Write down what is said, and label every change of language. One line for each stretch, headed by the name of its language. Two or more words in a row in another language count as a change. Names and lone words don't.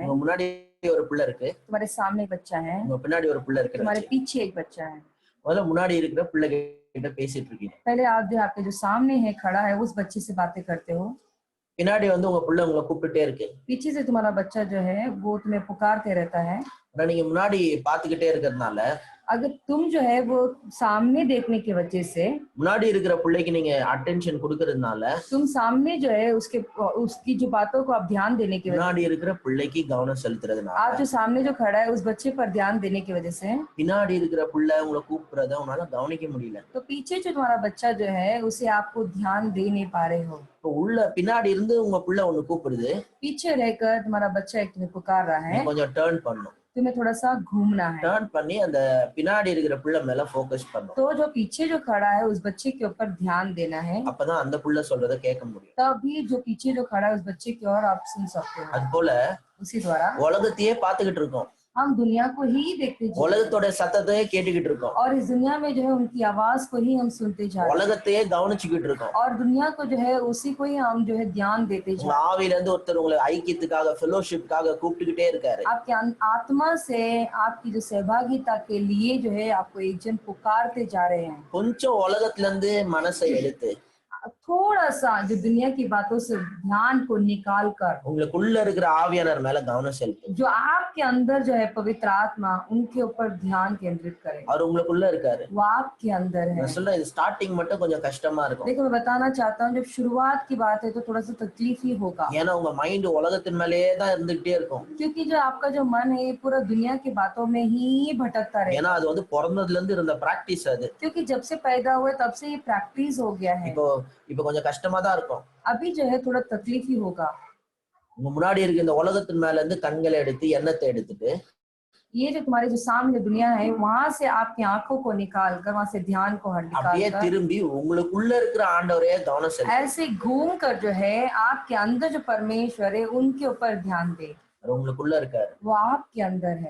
Tamil: உங்க முன்னாடி ஒரு பிள்ளை இருக்கு,
Hindi: तुम्हारे सामने एक बच्चा है,
Tamil: உங்க பின்னாடி ஒரு பிள்ளை இருக்கு.
Hindi: तुम्हारे पीछे एक बच्चा है।
Tamil: முதல்ல முன்னாடி இருக்கிற பிள்ளை கிட்ட பேசிட்டு இருக்கீங்க.
Hindi: पहले आप जो आपके जो सामने है खड़ा है उस बच्चे से बातें करते हो।
Tamil: பின்னாடி வந்து உங்க பிள்ளை உங்களை கூப்பிட்டுட்டே இருக்கு.
Hindi: पीछे से तुम्हारा बच्चा जो है वो तुम्हें पुकारते रहता है।
Tamil: ஆனா நீங்க முன்னாடி பாத்துக்கிட்டே இருக்கிறதுனால
Hindi: अगर तुम जो है वो सामने देखने की वजह से,
Tamil: முன்னாடி இருக்கிற பிள்ளைக்கு நீங்க அட்டென்ஷன் கொடுக்கறதுனால
Hindi: तुम सामने जो है उसकी जो बातों को आप ध्यान देने की वजह
Tamil: முன்னாடி இருக்கிற பிள்ளைக்கு கவனம் செலுத்துறதுனால
Hindi: आप जो सामने जो खड़ा है उस बच्चे पर ध्यान देने की वजह से
Tamil: பின்னாடி இருக்கிற பிள்ளை உங்களை கூப்பிடுறத உன்னால கவனிக்க முடியல.
Hindi: तो पीछे जो तुम्हारा बच्चा जो है उसे आपको ध्यान दे नहीं पा रहे हो।
Tamil: இப்போ உள்ள பின்னாடி இருந்து உங்க பிள்ளை ஒண்ணு கூப்பிடுது,
Hindi: पीछे रहकर तुम्हारा बच्चा एक तुम्हें पुकार रहा है,
Tamil: கொஞ்சம் டர்ன் பண்ணும்.
Hindi: तुम्हें थोड़ा सा घूमना है।
Tamil: டர்ன் பண்ணி அந்த பின்னாடி இருக்கிற பிள்ளை மேல ஃபோக்கஸ் பண்ணும்.
Hindi: तो जो पीछे जो खड़ा है उस बच्चे के ऊपर ध्यान देना है,
Tamil: அப்பதான் அந்த பிள்ளை சொல்றத கேட்க முடியும்.
Hindi: तभी जो पीछे जो खड़ा है उस बच्चे की ओर आप सुन सकते हो।
Tamil: அது போல
Hindi: उसी द्वारा
Tamil: உலகத்தையே பாத்துக்கிட்டு இருக்கோம்,
Hindi: हम दुनिया को ही देखते जा रहे हैं
Tamil: உலகத்தோட சத்தத்தையே கேட்டுக்கிட்டு இருக்கோம்,
Hindi: और इस दुनिया में जो है उनकी आवाज को ही हम सुनते जा रहे हैं
Tamil: உலகத்தையே கவனிச்சுக்கிட்டு இருக்கோம்.
Hindi: और दुनिया को जो है उसी को ही हम जो है ध्यान देते जा
Tamil: உங்க
Hindi: रहे
Tamil: ஆவியில இருந்து ஒருத்தர் உங்களை ஐக்கியத்துக்காக ஃபெலோஷிப்காக கூப்பிட்டுக்கிட்டே இருக்காரு.
Hindi: हैं। आपके आत्मा से आपकी जो सहभागिता के लिए जो है आपको एक जन पुकारते जा रहे हैं।
Tamil: கொஞ்சம் உலகத்துல இருந்து மனசை எடுத்து
Hindi: थोड़ा सा जो दुनिया की बातों से ध्यान को निकाल कर
Tamil: உங்களுக்குள்ள இருக்கிற ஆவியானவர் மேல கவனம் செலுத்துங்க.
Hindi: जो आपके अंदर जो है पवित्र आत्मा उनके ऊपर ध्यान केंद्रित करे।
Tamil: அவர் உங்களுக்குள்ள இருக்காரு.
Hindi: वो आपके अंदर है।
Tamil: நான் சொல்றேன், இது ஸ்டார்டிங் மட்டும் கொஞ்சம் கஷ்டமா இருக்கும்.
Hindi: देखो मैं बताना चाहता हूँ, जब शुरुआत की बात है तो थोड़ा सा तकलीफ ही होगा,
Tamil: ஏன்னா உங்க மைண்ட் உலகத்தின் மேலேயே தான் இருந்துகிட்டே இருக்கும்.
Hindi: क्योंकि जो आपका जो मन है ये पूरा दुनिया की बातों में ही भटकता
Tamil: ஏன்னா
Hindi: रहेगा,
Tamil: அது வந்து பிறந்ததுல இருந்து இருந்த பிராக்டிஸ் அது.
Hindi: क्योंकि जब से पैदा हुए तब से ये प्रैक्टिस हो गया है।
Tamil: இப்போ கொஞ்சம் கஷ்டமா தான் இருக்கும்.
Hindi: अभी जो है थोड़ा तकलीफ ही होगा।
Tamil: உங்க முன்னாடி இருக்க இந்த உலகத்தின் மேல இருந்து கண்களை எடுத்து எண்ணத்தை எடுத்துட்டு
Hindi: ये जो तुम्हारे जो सामने दुनिया है वहां से आपकी आंखों को निकाल कर, वहां से ध्यान को निकाल
Tamil: அப்படியே
Hindi: कर
Tamil: திரும்பி உங்களுக்குள்ள இருக்கிற ஆண்டவரே கவனம் செலுத்துங்க.
Hindi: ऐसे घूम कर जो है आपके अंदर जो परमेश्वर है उनके ऊपर ध्यान दे।
Tamil: அவர் உங்களுக்குள்ள இருக்காரு.
Hindi: वो आपके अंदर है।